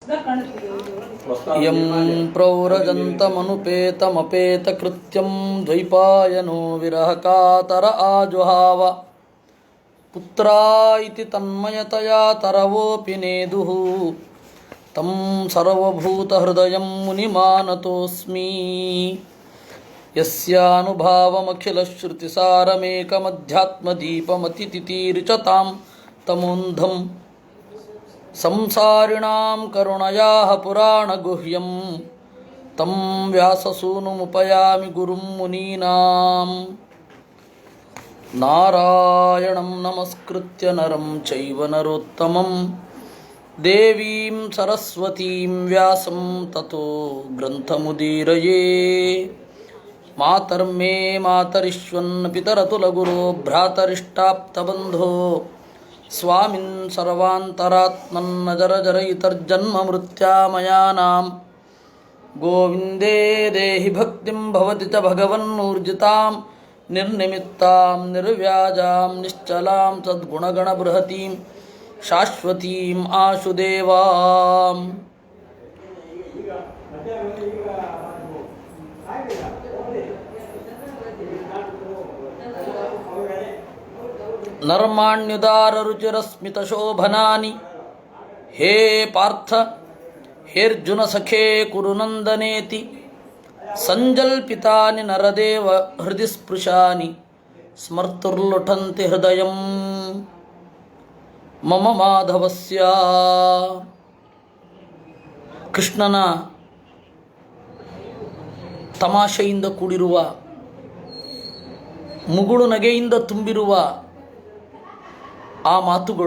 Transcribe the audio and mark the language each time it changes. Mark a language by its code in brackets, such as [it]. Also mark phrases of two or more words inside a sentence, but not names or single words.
[sa] ಯಂ ಪ್ರೌರಜಂತಮನುಪೇತಮಪೇತಕೃತ್ಯಂ ದ್ವೈಪಾಯನೋ ವಿರಹಕಾತರ ಆಜುಹಾವ ಪುತ್ರಾ ಇತಿ ತನ್ಮಯತಯಾ ತರವೋಪಿ ನೇದುಃ ತಂ ಸರ್ವಭೂತಹೃದಯಂ ಮುನಿಮಾನತೋಸ್ಮಿ ಯಸ್ಯಾನುಭಾವಮಖಿಲಶ್ರುತಿಸಾರಮೇಕಮಧ್ಯಾತ್ಮದೀಪಮತಿತಿತೀರ್ಚತಾಂ ತಮೋಂಧಂ ಸಂಸಾರಿಣಾಂ ಕರುಣಯಾಃ ಪುರಾಣಗುಹ್ಯಂ ತಂ ವ್ಯಾಸಸೂನುಮುಪಯಾಮಿ ಗುರುಂ ಮುನೀನಾಂ ನಾರಾಯಣಂ ನಮಸ್ಕೃತ್ಯ ನರಂ ಚೈವ ನರೋತ್ತಮಂ ದೇವೀಂ ಸರಸ್ವತೀಂ ವ್ಯಾಸಂ ತತೋ ಗ್ರಂಥಮುದೀರಯೇ ಮಾತರ್ಮೇ ಮಾತರಿಶ್ವನ್ ಪಿತರತುಲಗುರೋ ಭ್ರಾತರಿಷ್ಟಾಪ್ತಬಂಧೋ ಸ್ವಾಮಿನ್ ಸರ್ವಾಂತರಾತ್ಮನ್ನಜರಜರಯಿತರ್ಜನ್ಮ ಮೃತ್ಯಾಮಯಾನಾಂ ಗೋವಿಂದೇ ದೇಹಿ ಭಕ್ತಿಂ ಭವತಿ ಚ ಭಗವನ್ನೂರ್ಜಿತಾಂ ನಿರ್ನಿಮಿತ್ತಾಂ ನಿರ್ವ್ಯಾಜಾಂ ನಿಶ್ಚಲಾಂ ಸದ್ಗುಣಗಣಬೃಹತೀಂ ಶಾಶ್ವತೀಂ ಆಶುದೇವಾಂ. ನರ್ಮಾಣ್ಯುದಾರರುಚಿರಸ್ಮಿತಶೋಭನಾನಿ ಹೇ ಪಾರ್ಥ ಹೇರ್ಜುನ ಸಖೇ ಕುರುನಂದನೇತಿ ಸಂಜಲ್ಪಿತಾನಿ ನರದೇವ ಹೃದಯ ಸ್ಪೃಶಾನಿ ಸ್ಮರ್ತುರ್ಲುಠಂತಿ ಹೃದಯಂ ಮಮ ಮಾಧವಸ್ಯ. [kn] ಕೃಷ್ಣನ ತಮಾಷೆಯಿಂದ ಕೂಡಿರುವ ಮುಗುಳು ನಗೆಯಿಂದ ತುಂಬಿರುವ ಆ ಮಾತುಗಳು,